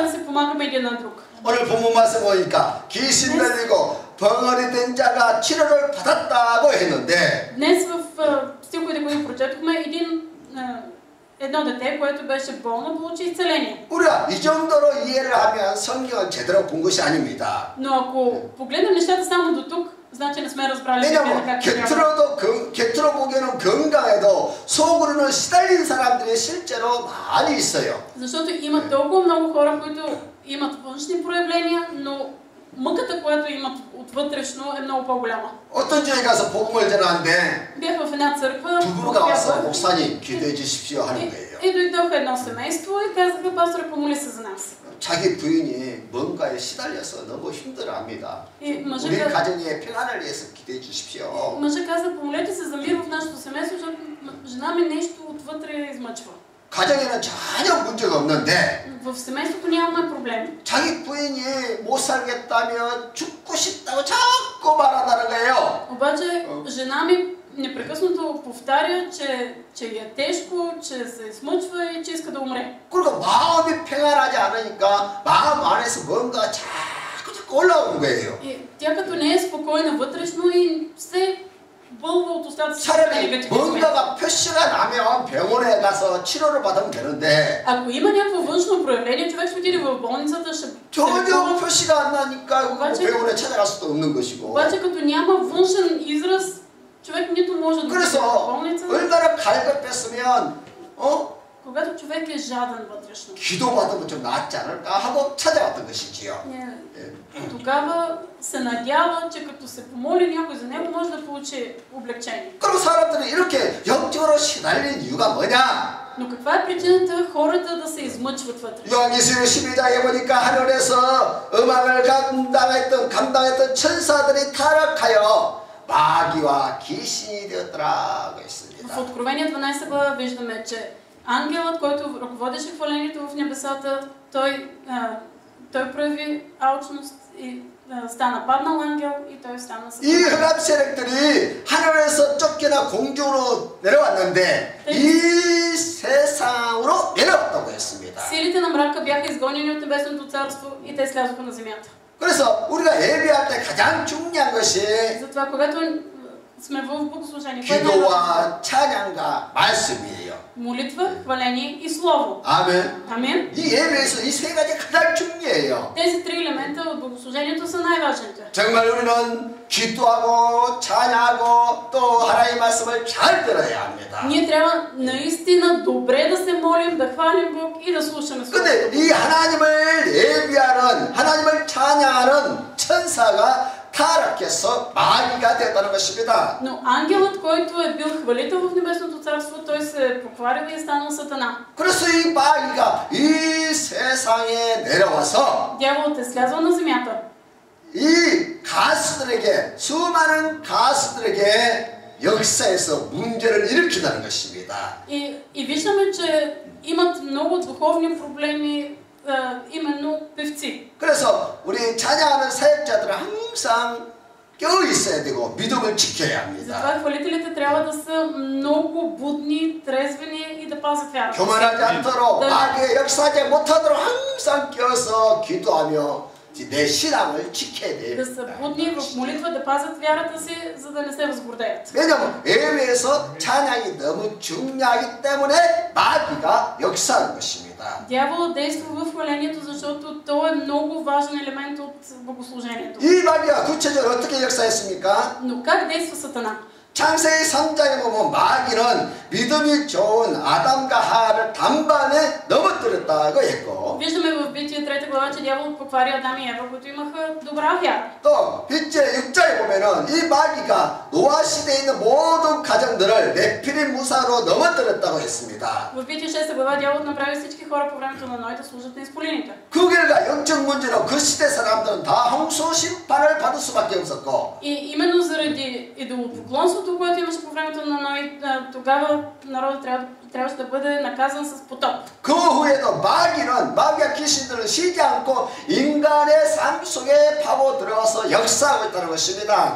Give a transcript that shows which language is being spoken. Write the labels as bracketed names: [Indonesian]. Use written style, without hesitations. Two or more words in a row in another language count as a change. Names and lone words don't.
[Korean] 것입니다. [Bulgarian] да се помагаме един на друг. [Korean] 오늘 본문 말씀 보니까 귀신 들리고 벙어리 된 자가 치료를 받았다고 했는데 [Bulgarian] Днес в стиховете, които прочетохме, едно дете, което беше болно, получи изцеление. [Korean] 우리가 이 정도로 이해를 하면 성경을 제대로 본 것이 아닙니다. [Bulgarian] Но ако погледнем нещата само до тук, значи не сме разбрали [Korean] 왜냐하면 [Bulgarian] как трябва. [Korean] 겉으로 보기에는 건강해도 속으로는 시달린 사람들이 실제로 많이 있어요. [Bulgarian] Защото има толкова много хора, които имат външни проявления, но мъката, която имат от вътрешно, е много по-голяма. [Korean] 어떤 교회 가서 복음을 전하는데 [Bulgarian] Бях в една църква, [Korean] 부부가 와서 목사님 기도해 주십시오 하는 거예요. [Bulgarian] и дойдоха едно семейство и казаха: пасторе, помоли се за нас. [Korean] 자기 부인이 뭔가에 시달려서 너무 힘들어합니다. [Bulgarian] И [Korean] 우리 가정의 평안을 위해서 기도해 주십시오. [Bulgarian] мъжът каза: помолете се за мир в нашето семейство, защото жена ми нещо отвътре измъчва. [Korean] 가정에는 전혀 문제가 없는데 [Bulgarian] В семейството нямаме проблеми. [Korean] 자기 부인이 못 살겠다며 죽고 싶다고 자꾸 말한다는 거예요. [Bulgarian] обаче жена ми непрекъснато повтаря, че е тежко, че се измъчва и че иска да умре. [Korean] 그러니까 마음이 평안하지 않으니까 마음 안에서 뭔가 자꾸 올라오는 거예요. [Bulgarian] И тя като не е спокойна вътрешно и все бълва от устата си [Korean] 차라리 [Bulgarian] негативни сметки. [Korean] 뭔가가 표시가 나면 병원에 가서 치료를 받으면 되는데 [Bulgarian] Ако има някакво външно проявление, човек ще отиде в болницата, ще се [Korean] 전혀 [Bulgarian] лекува. [Korean] 표시가 안 나니까 맞아. 병원에 찾아갈 수도 없는 것이고. [Bulgarian] Обаче като няма външен израз, човек нито може да отиде в [Korean] 그래서 [Bulgarian] болница. [Korean] 얼마나 갈급했으면 [Bulgarian] Когато човек е жаден вътрешно, [Korean] 기도받으면 좀 낫지 않을까 하고 찾아왔던 것이지요. [Bulgarian] тогава се надява, че като се помоли някой за него, може да получи облегчение. [Korean] 그리고 사람들은 이렇게 영적으로 시달린 이유가 뭐냐? [Bulgarian] Но каква е причината хората да се измъчват вътре? [Korean] 요한계시록 12장에 보니까 하늘에서 음악을 감당했던 천사들이 타락하여 마귀와 귀신이 되었더라고 했습니다. [Bulgarian] В Откровение 12 глава виждаме, че ангелът, който ръководеше хвалението в небесата, той прояви алчност и стана паднал ангел и той стана със. [Korean] 이 흑암 세력들이 하늘에서 쫓겨나 공중으로 내려왔는데 이 세상으로 내려왔다고 했습니다. [Bulgarian] Силите на мрака бяха изгонени от небесното царство и те слязоха на земята. [Korean] 그래서 우리가 예배할 때 가장 중요한 것이 [Bulgarian] Затова, когато сме в богослужение, [Korean] 기도와 찬양과 말씀이에요. [Bulgarian] молитва, хваление и слово. [Korean] 아멘. [Bulgarian] Амин. [Korean] 이 예배에서 이 세 가지 가장 중요해요. [Bulgarian] Тези три елемента от богослужението са най-важните. [Korean] 정말 우리는 기도하고 찬양하고 또 하나님의 말씀을 잘 들어야 합니다. [Bulgarian] Ние трябва наистина добре да се молим, да хвалим Бог и да слушаме Словото. [Korean] 근데 이 하나님을 예배하는 하나님을 찬양하는 천사가 타락해서 마귀가 되었다는 것입니다. [Bulgarian] Но ангелът, който е бил хвалител в небесното царство, той се е покварил и е станал сатана. [Korean] 그래서 이 마귀가 이 세상에 내려와서 [Bulgarian] Дяволът е слязал на земята. [Korean] 이 가수들에게 수많은 가수들에게 역사에서 문제를 일으킨다는 것입니다. [Bulgarian] И виждаме, че имат много духовни проблеми именно певци. [Korean] 그래서 우리 찬양하는 사역자들은 항상 껴 있어야 되고 믿음을 지켜야 합니다. [Bulgarian] затова хвалителите трябва да са много будни, трезвени и да пазят вярата. [Korean] 교만하지 않도록 마귀의 역사하지 못하도록 항상 껴서 기도하며 내 신앙을 지켜야 돼요. [Bulgarian] Да са будни в молитва, да пазят вярата си, за да не се възгордеят. [Korean] 왜냐하면 예배에서 찬양이 너무 중요하기 때문에 마귀가 역사하는 것입니다. [Bulgarian] Дяволът действа в хвалението, защото той е много важен елемент от богослужението. [Korean] 이 마귀가 구체적으로 어떻게 역사했습니까? [Bulgarian] Но как действа Сатана? [Korean] 창세기 3장에 보면 마귀는 믿음이 좋은 아담과 하와를 단번에 넘어뜨렸다고 했고 [Bulgarian] Виждаме в Битие 3 глава, че дяволът поквари Адам и Ева, които имаха добра вяра. [Korean] 또 빗제 6장에 보면은 이 마귀가 노아 시대에 있는 모든 가정들을 네피림 무사로 넘어뜨렸다고 했습니다. [Bulgarian] В Битие 6 глава дяволът направи всички хора по времето на Ной да служат на изполините. [Korean] 그 결과 영적 문제로 그 시대 사람들은 다 홍수 심판을 받을 수밖에 없었고 [Bulgarian] И именно заради идолопоклонството, което имаше по времето на Ной, тогава народът трябваше да бъде наказан с потоп. [Korean] 그 후에도 마귀가 귀신들을 쉬지 않고 인간의 삶 속에 파고 들어와서 역사하고 있다는 것입니다.